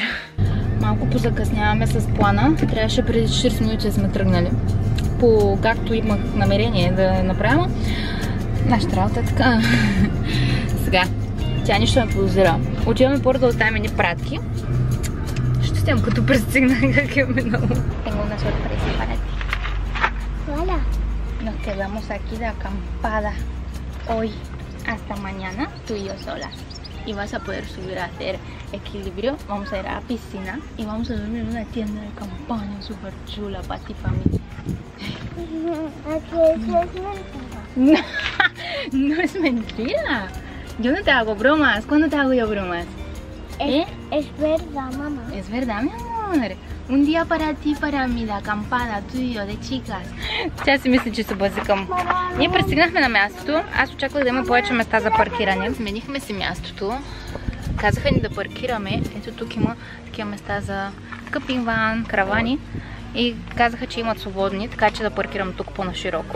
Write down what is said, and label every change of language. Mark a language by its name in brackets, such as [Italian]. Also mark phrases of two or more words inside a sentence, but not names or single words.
[Bulgarian] Малко позакъсняваме с плана. Трябваше преди 40 минути да сме тръгнали. Както имах намерение да направя. Нашата работа е така. Сега, тя нищо не подозира. Отиваме първо да оставим едни пратки. Ще снимам като пристигна как е минало. [Spanish] Tengo una sorpresa para ti. Hola. Nos quedamos aquí de acampada hoy hasta mañana, tú y yo solas. Y vas a poder subir a hacer equilibrio. Vamos a ir a la piscina y vamos a dormir en una tienda de campaña súper chula para ti y para mí. Aquí es mentira. No es mentira. Yo no te hago bromas. ¿Cuándo te hago yo bromas? Es verdad, mamá. Es verdad, mi amor. Un día para ti, para mí, de acampada, tú y yo, de chicas. [Bulgarian] Тя си мисли, че се базикам. Ние пристигнахме на мястото. Аз очаквах да има повече места за паркиране. Сменихме си мястото. Казаха ни да паркираме. Ето тук има такива места за къпинг ван, каравани. И казаха, че имат свободни, така че да паркирам тук по-нашироко.